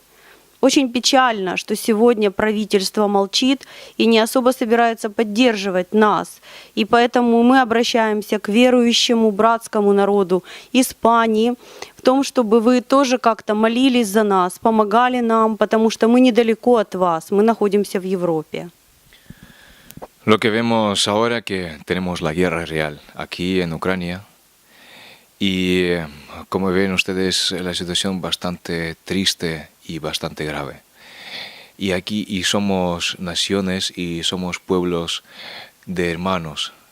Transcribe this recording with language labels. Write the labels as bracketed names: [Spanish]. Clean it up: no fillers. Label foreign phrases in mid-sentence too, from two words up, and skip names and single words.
[Russian] Очень печально, что сегодня правительство молчит и не особо собирается поддерживать нас. И поэтому мы обращаемся к верующему братскому народу Испании в том, чтобы вы тоже как-то молились за нас, помогали нам, потому что мы недалеко от вас, мы находимся в Европе. [Spanish] Lo que vemos ahora, que tenemos la guerra real aquí en Ucrania, y como ven ustedes, la situación bastante triste y bastante grave. Y somos naciones y somos pueblos de hermanos.